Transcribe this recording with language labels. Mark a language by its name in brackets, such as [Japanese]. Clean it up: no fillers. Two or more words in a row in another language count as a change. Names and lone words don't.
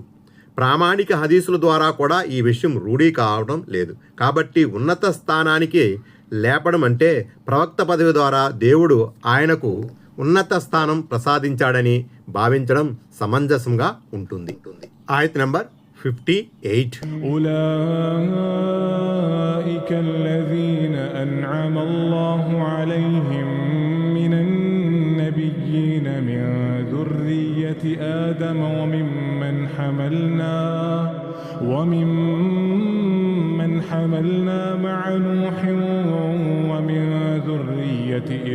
[Telugu] ప్రామాణిక హదీసుల ద్వారా కూడా ఈ విషయం రూఢీ కావడం లేదు. కాబట్టి ఉన్నత స్థానానికి లేపడం అంటే ప్రవక్త పదవి ద్వారా దేవుడు ఆయనకు ఉన్నత స్థానం ప్రసాదించాడని భావించడం సమంజసంగా ఉంటుంది. ఆయత్ నంబర్ 58. [Arabic] أولئك الذين أنعم الله عليهم من النبيين من ذرية آدم وممن حملنا مع نوح ومن ذرية